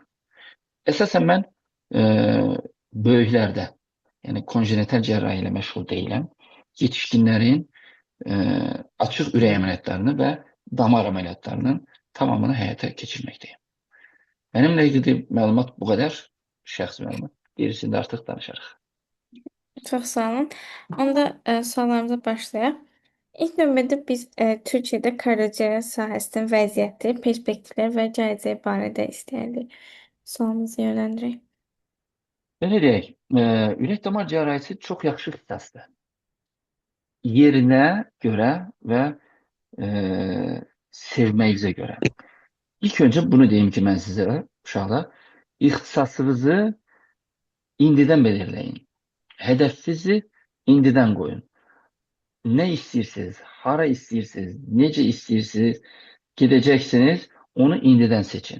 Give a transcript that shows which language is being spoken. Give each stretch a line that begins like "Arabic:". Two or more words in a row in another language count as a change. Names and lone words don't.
Turkish: Esasen ben böyüklerde yani konjenital cerrahi ile meşgul değilim. Yetişkinlerin açık ürək ameliyatlarını ve damar ameliyatlarının tamamını hayata geçirmekteyim. Benimle ilgili məlumat bu kadar.
Azerbaijani: Şəxsi məlumat. Gerisini de artık danışarıq. Çox sağ olun. Onda suallarımıza başlayaq. İlk növbədə biz Türkiyədə kardiocərrahiyyə sahəsinin vəziyyəti, perspektivləri və gələcəyi barədə istəyərdik. Sualımızı yönləndirək. Belə deyək, ürək damar cerrahisi çok yaxşı ixtisasdır.
Turkish: Yerine göre ve sevməyinizə göre. İlk önce bunu diyeyim ki ben sizlere, uşaqlar, ixtisasınızı indidən belirləyin.
Azerbaijani: Hədəfinizi indidən qoyun.
Turkish: Ne istiyorsunuz,
Azerbaijani: hara istiyorsunuz, nece istiyorsunuz, gideceksiniz, onu indidən seçin.